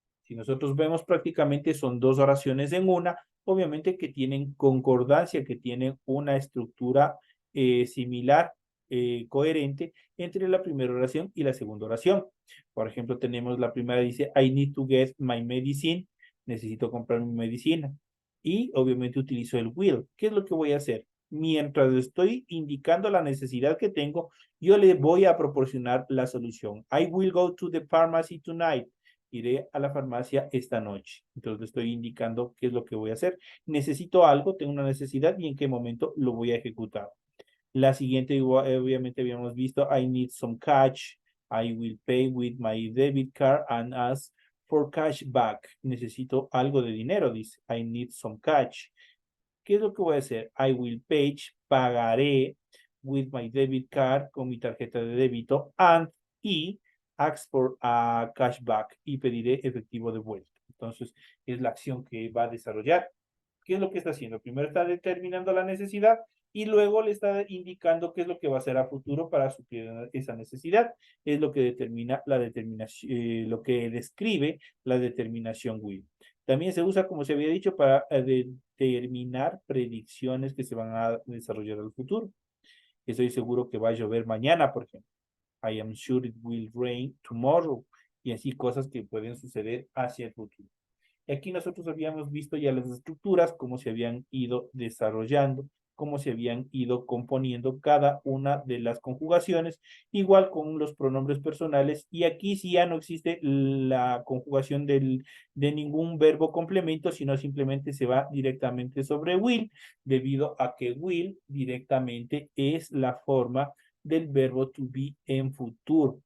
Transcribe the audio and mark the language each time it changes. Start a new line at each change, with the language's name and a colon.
Spanish: Si nosotros vemos prácticamente son dos oraciones en una, obviamente que tienen concordancia, que tienen una estructura similar, coherente entre la primera oración y la segunda oración. Por ejemplo, tenemos la primera dice,
English: I need to get my medicine,
Spanish: necesito comprar mi medicina. Y obviamente utilizo el will. ¿Qué es lo que voy a hacer? Mientras estoy indicando la necesidad que tengo, yo le voy a proporcionar la solución.
English: I will go to the pharmacy tonight.
Spanish: Iré a la farmacia esta noche. Entonces le estoy indicando qué es lo que voy a hacer. Necesito algo, tengo una necesidad y en qué momento lo voy a ejecutar. La siguiente, obviamente habíamos visto,
English: I need some cash. I will pay with my debit card and ask for cash back.
Spanish: Necesito algo de dinero, dice.
English: I need some cash.
Spanish: ¿Qué es lo que voy a hacer?
English: I will pay,
Spanish: pagaré
English: with my debit card,
Spanish: con mi tarjeta de débito,
English: y ask for a cashback
Spanish: y pediré efectivo de vuelta. Entonces, es la acción que va a desarrollar. ¿Qué es lo que está haciendo? Primero está determinando la necesidad y luego le está indicando qué es lo que va a hacer a futuro para suplir esa necesidad. Es lo que determina la determinación, lo que describe la determinación will. También se usa, como se había dicho, para determinar predicciones que se van a desarrollar al futuro. Estoy seguro que va a llover mañana, por ejemplo.
English: I am sure it will rain tomorrow.
Spanish: Y así cosas que pueden suceder hacia el futuro. Y aquí nosotros habíamos visto ya las estructuras, cómo se habían ido desarrollando, cómo se habían ido componiendo cada una de las conjugaciones, igual con los pronombres personales. Y aquí sí ya no existe la conjugación de ningún verbo complemento, sino simplemente se va directamente sobre will, debido a que will directamente es la forma del verbo to be en futuro.